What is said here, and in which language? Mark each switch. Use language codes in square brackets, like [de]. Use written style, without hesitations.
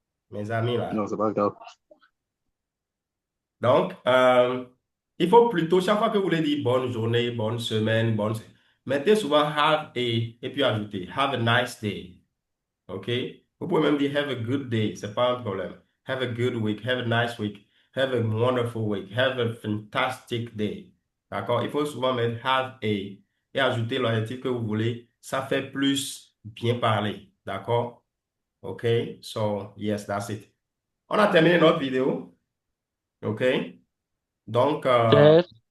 [fr] Mes amis là. Non, c'est pas grave. Donc, il faut plutôt, chaque fois que vous voulez dire bonne journée, bonne semaine, mettez souvent have a et puis ajoutez [en] have a nice day. [fr] OK? Vous pouvez même dire [en] have a good day, [fr] c'est pas un problème. [en] Have a good week, have a nice week, have a wonderful week, have a fantastic day. [fr] D'accord? Il faut souvent mettre have a et ajouter l'adjectif que vous voulez. Ça fait plus bien parler. D'accord? OK? [en] So, yes, that's it. [fr] On a terminé notre vidéo. OK? Donc, [en] Yes.